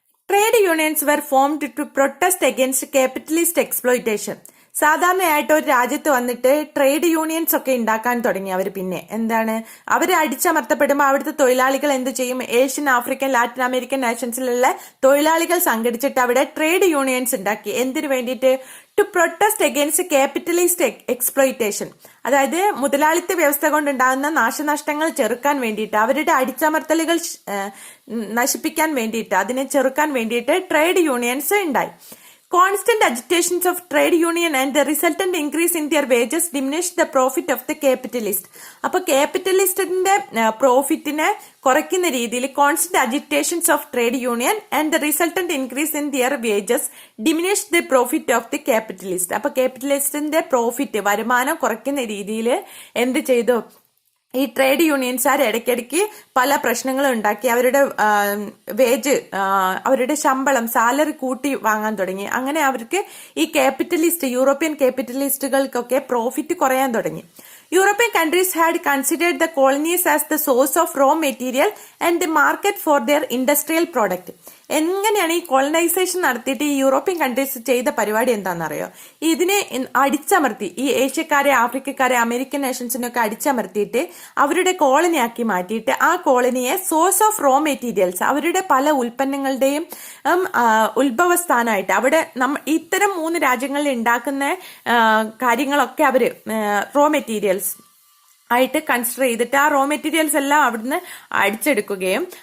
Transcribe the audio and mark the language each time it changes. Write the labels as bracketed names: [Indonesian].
[English] Trade unions were formed to protest against capitalist exploitation. [Malayalam] സാധാരണയായിട്ട് ഒരു രാജ്യത്ത് വന്നിട്ട് ട്രേഡ് യൂണിയൻസ് ഒക്കെ ഉണ്ടാക്കാൻ തുടങ്ങി അവർ. പിന്നെ എന്താണ്, അവര് അടിച്ചമർത്തപ്പെടുമ്പോൾ അവിടുത്തെ തൊഴിലാളികൾ എന്ത് ചെയ്യും? ഏഷ്യൻ, ആഫ്രിക്കൻ, ലാറ്റിൻ അമേരിക്കൻ നാഷൻസിലുള്ള തൊഴിലാളികൾ സംഘടിച്ചിട്ട് അവിടെ ട്രേഡ് യൂണിയൻസ് ഉണ്ടാക്കി. എന്തിനു വേണ്ടിയിട്ട്? [English] To protest against capitalist exploitation. [Malayalam] അതായത് മുതലാളിത്ത വ്യവസ്ഥ കൊണ്ടുണ്ടാകുന്ന നാശനഷ്ടങ്ങൾ ചെറുക്കാൻ വേണ്ടിയിട്ട്, അവരുടെ അടിച്ചമർത്തലുകൾ നശിപ്പിക്കാൻ വേണ്ടിയിട്ട്, അതിനെ ചെറുക്കാൻ വേണ്ടിയിട്ട് ട്രേഡ് യൂണിയൻസ് ഉണ്ടായി. [English] Constant agitations of trade union and the resultant increase in their wages diminished the profit of the capitalist. [Malayalam] അപ്പൊ ക്യാപിറ്റലിസ്റ്റിന്റെ പ്രോഫിറ്റിനെ കുറയ്ക്കുന്ന രീതിയിൽ [English] Constant agitations of trade union and the resultant increase in their wages diminished the profit of the capitalist. [Malayalam] അപ്പൊ ക്യാപിറ്റലിസ്റ്റിന്റെ profit, വരുമാനം കുറയ്ക്കുന്ന രീതിയിൽ എന്ത് ചെയ്തു? ഈ ട്രേഡ് യൂണിയൻസുകാർ ഇടയ്ക്കിടയ്ക്ക് പല പ്രശ്നങ്ങളും ഉണ്ടാക്കി. അവരുടെ വേജ്, അവരുടെ ശമ്പളം, സാലറി കൂട്ടി വാങ്ങാൻ തുടങ്ങി. അങ്ങനെ അവർക്ക് ഈ യൂറോപ്യൻ ക്യാപിറ്റലിസ്റ്റുകൾക്കൊക്കെ പ്രോഫിറ്റ് കുറയാൻ തുടങ്ങി. [English] European countries had considered the colonies as the source of raw material and the market for their industrial product. [Malayalam] എങ്ങനെയാണ് ഈ കോളനൈസേഷൻ നടത്തിയിട്ട് ഈ യൂറോപ്യൻ കൺട്രീസ് ചെയ്ത പരിപാടി എന്താണെന്നറിയോ? ഇതിനെ അടിച്ചമർത്തി, ഈ ഏഷ്യക്കാരെ, ആഫ്രിക്കക്കാരെ, അമേരിക്കൻ നേഷൻസിനൊക്കെ അടിച്ചമർത്തിയിട്ട് അവരുടെ കോളനിയാക്കി മാറ്റിയിട്ട് ആ കോളനിയെ സോഴ്സ് ഓഫ് റോ മെറ്റീരിയൽസ്, അവരുടെ പല ഉൽപ്പന്നങ്ങളുടെയും ഉത്ഭവസ്ഥാനമായിട്ട്, അവിടെ ഇത്തരം 3 രാജ്യങ്ങളിൽ ഉണ്ടാക്കുന്ന കാര്യങ്ങളൊക്കെ അവര് റോ മെറ്റീരിയൽസ് ആയിട്ട് കൺസിഡർ ചെയ്തിട്ട് ആ റോ മെറ്റീരിയൽസ് എല്ലാം അവിടുന്ന് അടിച്ചെടുക്കുകയും